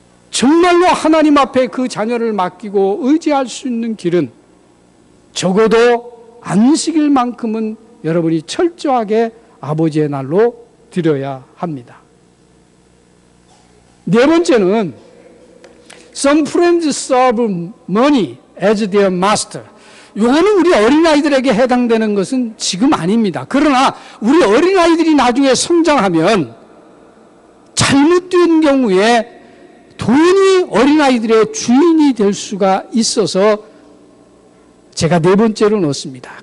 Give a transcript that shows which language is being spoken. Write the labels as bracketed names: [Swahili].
[Korean] 정말로 하나님 앞에 그 자녀를 맡기고 의지할 수 있는 길은 적어도 안식일만큼은 여러분이 철저하게 아버지의 날로 드려야 합니다. 네 번째는 [English] Some friends serve money as their master. [Korean] 이거는 우리 어린아이들에게 해당되는 것은 지금 아닙니다. 그러나 우리 어린아이들이 나중에 성장하면 잘못된 경우에 돈이 어린아이들의 주인이 될 수가 있어서 제가 네 번째로 넣었습니다.